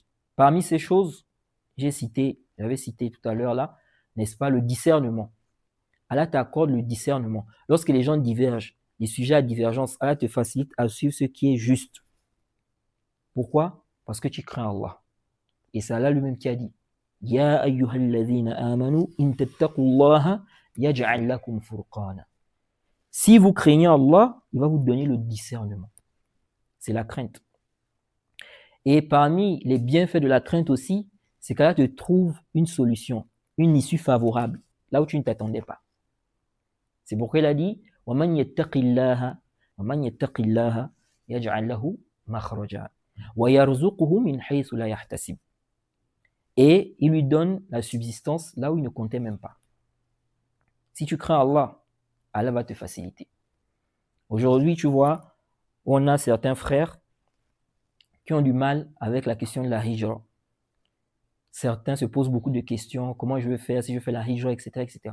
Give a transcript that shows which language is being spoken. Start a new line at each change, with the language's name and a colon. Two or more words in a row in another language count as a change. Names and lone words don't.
French: Parmi ces choses, j'avais cité tout à l'heure là, n'est-ce pas, le discernement. Allah t'accorde le discernement. Lorsque les gens divergent, les sujets à divergence, Allah te facilite à suivre ce qui est juste. Pourquoi? Parce que tu crains Allah. Et c'est Allah lui-même qui a dit
Arabic: يا أيها الذين آمنوا إن تتقوا الله يجعل لكم فرقانا.
French: Si vous craignez Allah, il va vous donner le discernement. C'est la crainte. Et parmi les bienfaits de la crainte aussi, c'est qu'Allah te trouve une solution, une issue favorable, là où tu ne t'attendais pas. C'est pourquoi il a dit
Arabic: وَمَنْ يَتَّقِ اللَّهَ يَجْعَلْ لَهُ مَخْرَجًا وَيَرْزُقُهُ مِنْ حَيْثُ لَا يَحْتَسِبُ.
French: Et il lui donne la subsistance là où il ne comptait même pas. Si tu crains Allah, Allah va te faciliter. Aujourd'hui, tu vois, on a certains frères qui ont du mal avec la question de la hijra. Certains se posent beaucoup de questions, comment je vais faire si je fais la hijra, etc., etc.